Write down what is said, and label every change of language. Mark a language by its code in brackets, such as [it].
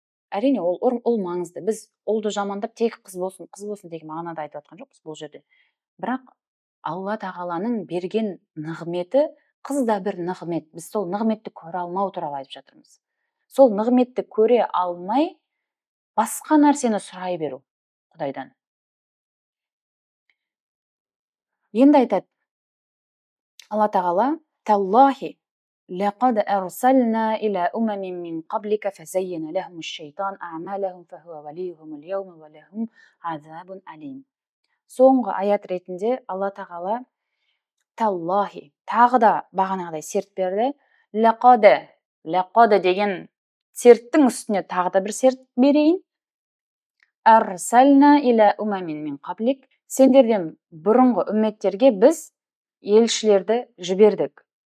[kk] әрине ол маңызды. Біз ұлды жамандап тек қыз болсын деген мағынада айтып жатқан жоқпыз бұл жерде. Бірақ алла тағаланың берген нығметі, қыз да бір нығмет. Біз сол нығметті көре алмау туралы айтып жатырмыз. Сол нығметті көре алмай басқа нәрсені сұрай беру Құдайдан. Енді айтады алла тағала: [ar] «Таллахи لقد أرسلنا إلى أمم من قبلك فزين لهم الشيطان أعمالهم فهو وليهم اليوم ولهم عذاب أليم». [kk] Соңғы аят ретінде алла тағала таллахи, тағы да бағанағыдай серт берді. Лақады деген серттің үстіне тағы да бір серт берейін. Арсална иля умамин мин қаблик, сендерден бұрынғы үмметтерге біз елшілерді жібердік.